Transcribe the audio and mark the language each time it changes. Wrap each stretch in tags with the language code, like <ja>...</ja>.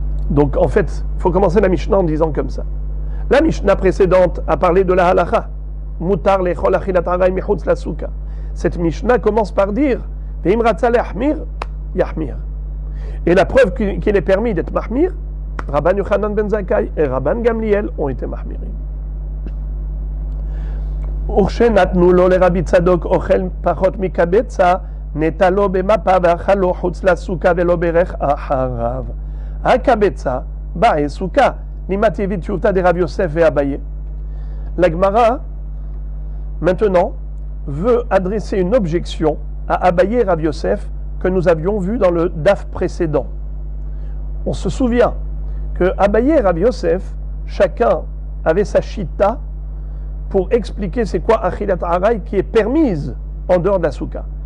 <fr>Donc, en fait, il faut commencer la Mishnah en disant comme ça. La Mishnah précédente a parlé de la halakha.</fr> <he>Mutar lechol achilat aray michutz la souka.</he> <fr>Cette Mishnah commence par dire</fr> <he>Ve'im ratza le'ahmir, yahmir.</he> <fr>Et la preuve qu'il est permis d'être mahmir, Rabban Yochanan ben Zakkai et Rabban Gamliel ont été mahmirim.</fr> <he>וכשנתנו לו לרבי צדוק אוכל פחות מקבצה, נטלו במפה ואכלו חוץ לסוכה ולא ברך אחריו. הקבצה באי סוכה, לימדתי הביא תשובתא דרב יוסף ואביי.</he> <fr>La Gemara, maintenant, veut adresser une objection à Abaye et Rav Yosef que nous avions vu dans le daf précédent. On se souvient que Abaye et Rav Yosef, chacun avait sa shita pour expliquer c'est quoi achilat aray qui est permise en dehors de la souka.</fr>